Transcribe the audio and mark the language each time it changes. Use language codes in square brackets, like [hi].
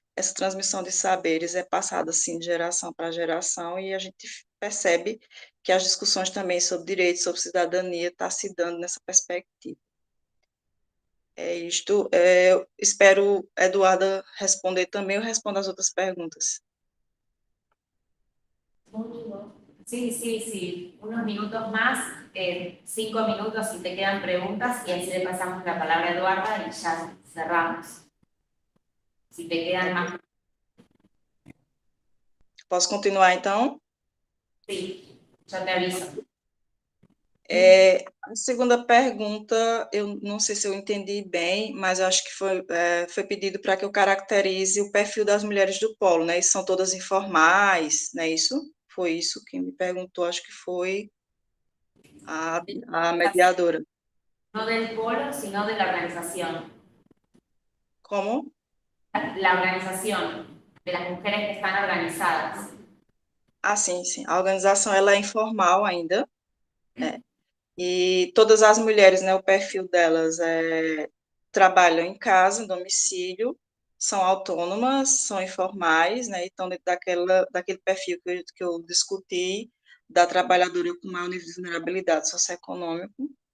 [pt] Essa transmissão de saberes é passada assim de geração para geração, e a gente percebe que as discussões também sobre direitos, sobre cidadania, estão se dando nessa perspectiva. É isto. Espero, Eduarda, responder também, ou respondo as outras perguntas. [es] Sí, sí, sí. Unos minutos más, 5 minutos si te quedan preguntas, y así le pasamos la palabra a Eduarda y ya cerramos. Si te quedan más. [pt] Posso continuar, então? [es] Sí, yo te aviso. [pt] A segunda pergunta, eu não sei se eu entendi bem, mas acho que foi pedido para que eu caracterize o perfil das mulheres do polo, né? E são todas informais, não é isso? Foi isso que me perguntou, acho que foi a mediadora. [es] No del polo, sino de la organización. [pt] Como? [es] La organización, de las mujeres que están organizadas. [pt] Sim, sim. A organização ela é informal ainda, né? E todas as mulheres, né, o perfil delas trabalham em casa, em domicílio, são autônomas, são informais, né, e estão dentro daquele perfil que eu discuti, da trabalhadora com maior nível de vulnerabilidade socioeconômico,